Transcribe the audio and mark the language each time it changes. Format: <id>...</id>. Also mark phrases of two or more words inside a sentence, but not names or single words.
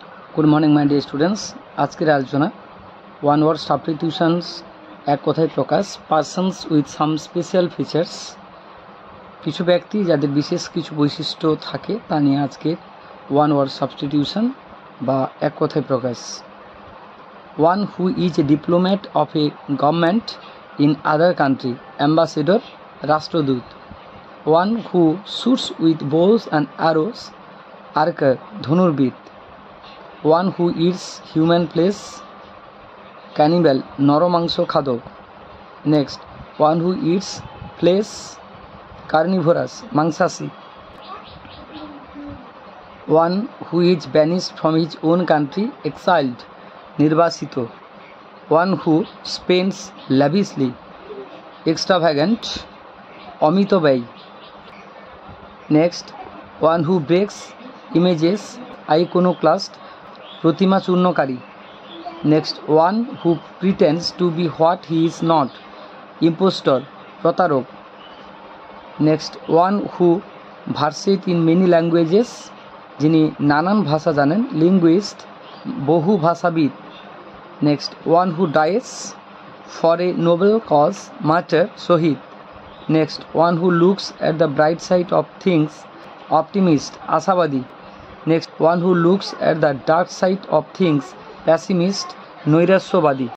<en>गुड मर्निंग माई डियर स्टूडेंट्स।</en> <bn>আজকের আলোচনা</bn> <en>one word substitutions</en> <bn>এক কথায় প্রকাশ</bn> <en>persons with some special features</en> <bn>কিছু ব্যক্তি যাদের বিশেষ কিছু বৈশিষ্ট্য থাকে তা নিয়ে আজকে</bn> <en>one word substitution</en> <bn>বা এক কথায় প্রকাশ।</bn> <en>one who is a diplomat of a government in other country ambassador राष्ट्रदूत। one who shoots with bows and arrows archer धनुर्विद। One who eats human flesh cannibal নরমাংস খাদক। Next, one who eats flesh carnivorous মাংসাশী। One who is banished from his own country exiled নির্বাসিত। One who spends lavishly extravagant অমিতব্যয়ী। Next, one who breaks images iconoclast</en> <bn>প্রতিমা চূর্ণকারী।</bn> <en>next, one who pretends to be what he is not impostor प्रतारक। next, one who versed in many languages</en> <bn>যিনি নানান ভাষা জানেন</bn> <en>लिंगुइस्ट</en> <bn>বহু ভাষাবিদ।</bn> <en>next, one who dies for a noble cause martyr शहीद। next, one who looks at the bright side of things optimist आशावादी। Next, one who looks at the dark side of things pessimist নৈরাশ্যবাদী।</en>